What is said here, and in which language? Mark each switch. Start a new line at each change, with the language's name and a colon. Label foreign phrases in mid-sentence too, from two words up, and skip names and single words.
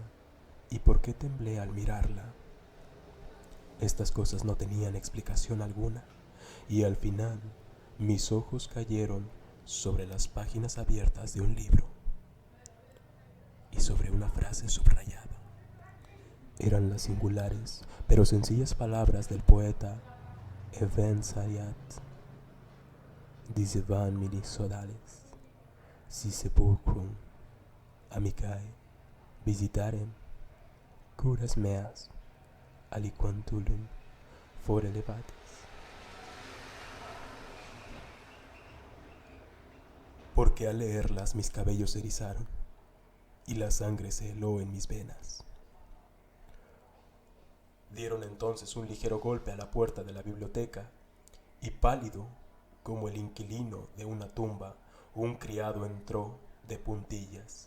Spanish: ¿Y por qué temblé al mirarla? Estas cosas no tenían explicación alguna, y al final mis ojos cayeron sobre las páginas abiertas de un libro y sobre una frase subrayada. Eran las singulares pero sencillas palabras del poeta Ebn Zayat:
Latin: Disevan mini sodales, si sepulcrum amicae visitarem, curas meas aliquantulum fore levatis.
Spanish: Porque al leerlas mis cabellos se erizaron y la sangre se heló en mis venas. Dieron entonces un ligero golpe a la puerta de la biblioteca y, pálido como el inquilino de una tumba, un criado entró de puntillas.